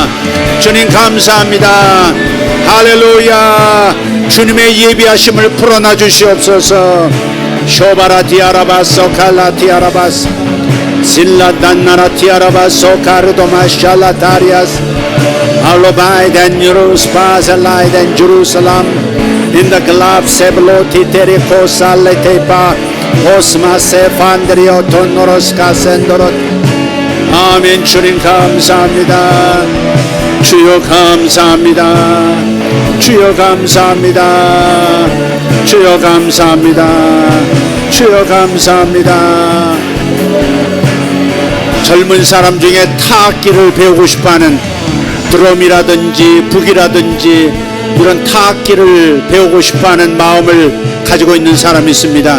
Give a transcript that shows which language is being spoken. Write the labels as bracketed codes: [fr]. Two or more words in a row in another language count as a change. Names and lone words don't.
[ko] 주님 감사합니다. 할렐루야. 주님의 예비하심을 풀어놔 주시옵소서. 쇼바라티아라바소 칼라티아라바스 실라단나라티아라바소 카르도마 샬라타리아스 Alobide [en] and Jerusalem, and Jerusalem, in the glove sebloti terico saletepa, osma sefandrio tonoros casendorot. [ko] 아멘. 주님 감사합니다. 주여 감사합니다. 주여 감사합니다. 주여 감사합니다. 주여 감사합니다. 젊은 사람 중에 타악기를 배우고 싶어하는 드럼이라든지 북이라든지 이런 타악기를 배우고 싶어하는 마음을 가지고 있는 사람이 있습니다.